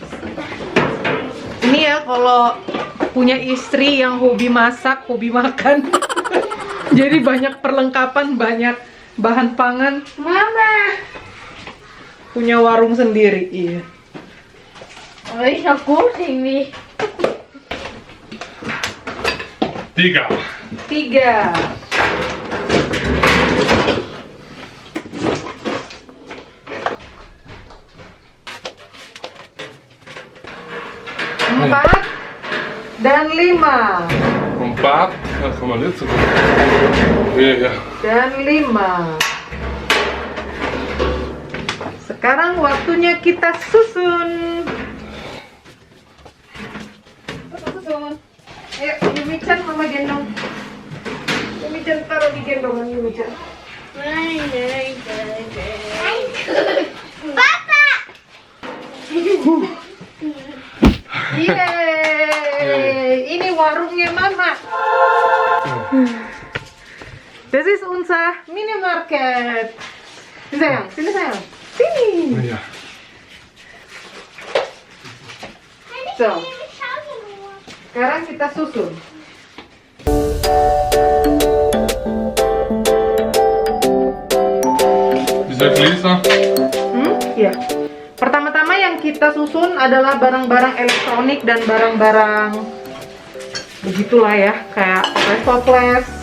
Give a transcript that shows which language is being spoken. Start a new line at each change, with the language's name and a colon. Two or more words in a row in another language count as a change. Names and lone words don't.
Indonesian: Ini ya kalau punya istri yang hobi masak, hobi makan. Jadi banyak perlengkapan, banyak bahan pangan. Mama. Punya warung sendiri, iya.
German: Aber ist noch gut irgendwie. 3.
Indonesian: 3. 4 dan 5.
German: 4. Ja, kann man nicht so gut. Ja.
Indonesian: Dan 5. Sekarang waktunya kita susun. Susun. Ayo, Yumi-chan, Mama gendong. Yumi-chan taruh di gendongan Yumi-chan. Papa. Yeay, ini warungnya Mama.
German: Das ist unser Minimarket.
Indonesian: Sini sayang, sini sayang. Sini.
German: Ja. So,
Indonesian: sekarang kita susun.
German: Diese Gläser.
Indonesian: Iya. Pertama-tama yang kita susun adalah barang-barang elektronik dan barang-barang begitulah ya, kayak toples.